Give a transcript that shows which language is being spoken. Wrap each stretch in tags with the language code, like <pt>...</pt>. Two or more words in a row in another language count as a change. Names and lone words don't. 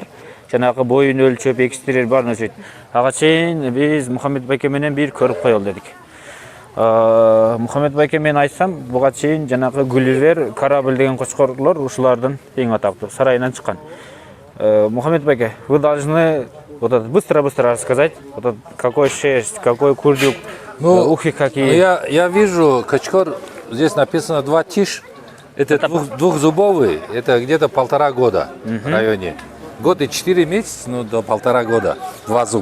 <ky>Жанагы боюн өлчөп, экстирер баарын өлчөйт. Ага чейин биз Мухаммед байке менен бир көрүп коелу дедик. Мухаммед байке мен айтсам, буга чейин жанагы Гулливер, Корабль деген кочкорлор ушулардын эң атактуу сарайынан чыккан. Мухаммед байке,</ky> <ru>вы должны вот это быстро рассказать, вот какой шерсть, какой курдюк, ухи какие. Я вижу качкор, здесь написано 2 тиш, это двухзубовый, это где-то 1,5 года в районе. Год и 4 месяца, ну до 1,5 года, 2 зуб.</ru>